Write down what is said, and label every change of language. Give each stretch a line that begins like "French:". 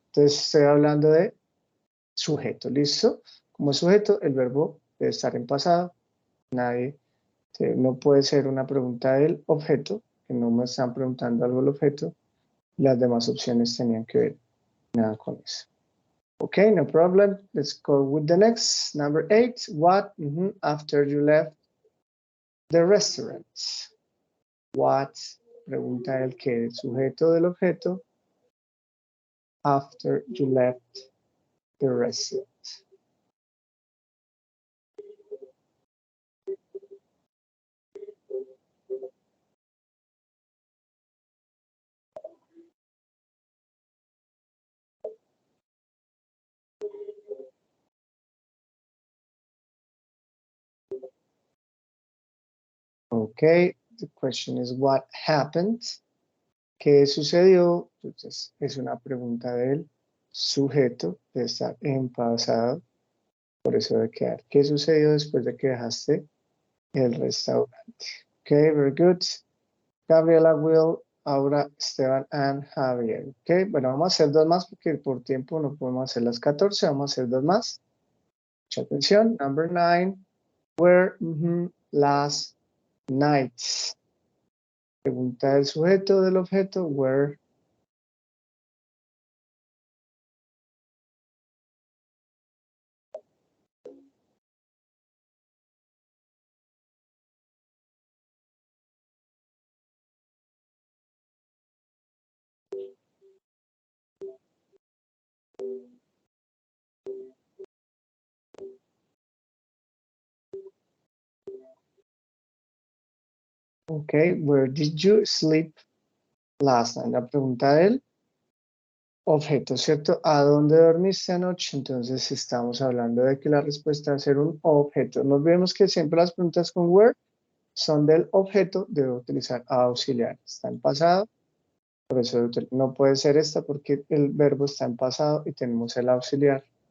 Spanish: Entonces, estoy hablando de sujeto, ¿listo? Como sujeto, el verbo debe estar en pasado. No puede ser una pregunta del objeto, que no me están preguntando algo del objeto. Las demás opciones tenían que ver nada con eso.
English: Okay, no problem. Let's go with the next. Number 8. What after you left the restaurant? What?
Spanish: Pregunta el que, el sujeto del objeto.
English: After you left the restaurant. Okay, the question is what happened?
Spanish: ¿Qué sucedió? Entonces, es una pregunta del sujeto, de estar en pasado, por eso debe quedar. ¿Qué sucedió después de que dejaste el restaurante?
English: Okay, very good. Gabriela, Will, Aura, Esteban, and Javier.
Spanish: Okay, bueno, vamos a hacer dos más porque por tiempo no podemos hacer las 14, vamos a hacer dos más. Mucha atención.
English: Number 9, where last night.
Spanish: Pregunta del sujeto, del objeto, where.
English: Okay, where did you sleep last night?
Spanish: La pregunta del objeto, ¿cierto? ¿A dónde dormiste anoche? Entonces estamos hablando de que la respuesta va a ser un objeto. No olvidemos que siempre las preguntas con where son del objeto, debo utilizar auxiliar. Está en pasado, por eso no puede ser esta porque el verbo está en pasado y tenemos el auxiliar.